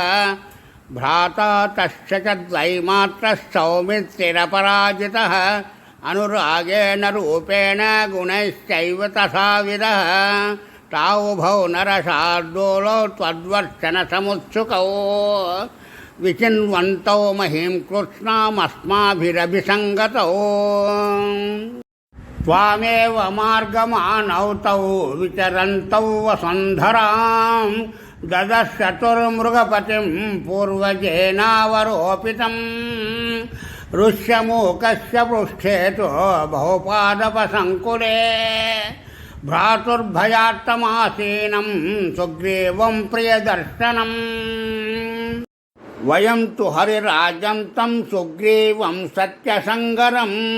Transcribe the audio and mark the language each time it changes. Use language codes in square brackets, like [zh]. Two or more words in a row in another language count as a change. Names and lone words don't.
[sa] भ्राता तस्य च द्वैमात्रः सौमित्रिरपराजितः अनुरागेण रूपेण गुणैश्चैव तथाविधः। तावुभौ नरशार्दूलौ त्वद्वर्चनसमुत्सुकौ विचिन्वन्तौ महीं कृष्णामस्माभिरभिसङ्गतौ। త్వామేవ మార్గమానౌ తౌ విచరంతౌ వసుంధరాం దదశ్చతుర్మృగపతిం పూర్వజేనావరోపితం ఋష్యమూకస్య పృష్ఠేతో బహుపాదపసంకులే భ్రాతుర్భయాత్తమాసీనం సుగ్రీవం ప్రియదర్శనం వయం తు హరిరాజం తం సుగ్రీవం సత్యసంగరం